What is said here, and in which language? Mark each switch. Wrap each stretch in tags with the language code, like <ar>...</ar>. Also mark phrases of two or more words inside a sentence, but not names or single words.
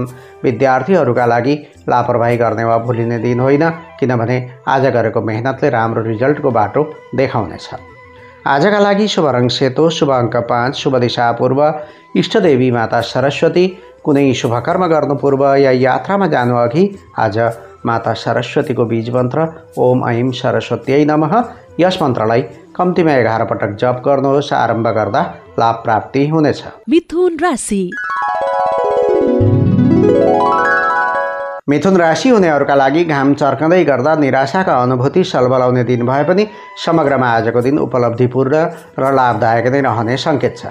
<ne>विद्यार्थीहरूका लागि लापरवाही गर्ने वा भुलिने दिन होइन, किनभने आज गरेको मेहनतले राम्रो रिजल्टको बाटो देखाउनेछ। आजका लागि शुभ रङ सेतो, शुभ अङ्क 5, शुभ दिशा पूर्व, इष्टदेवी माता सरस्वती। कुनै शुभ कर्म गर्नु पूर्व या यात्रामा जानु अघि आज माता सरस्वतीको बीज मन्त्र</ne> <sa>ओम ऐं सरस्वत्यै नमः</sa> <ne>यस मन्त्रलाई कम्तीमा 11 पटक जप गर्नुहोस्। आरम्भ गर्दा लाभ प्राप्ति हुनेछ। मिथुन राशि। मिथुन राशि हुनेहरूका लागि घाम चर्कँदै गर्दा निराशाका अनुभूति सलबलाउने दिन भए पनि समग्रमा आजको दिन उपलब्धिपूर्ण र लाभदायक नै रहने सङ्केत छ।</ne>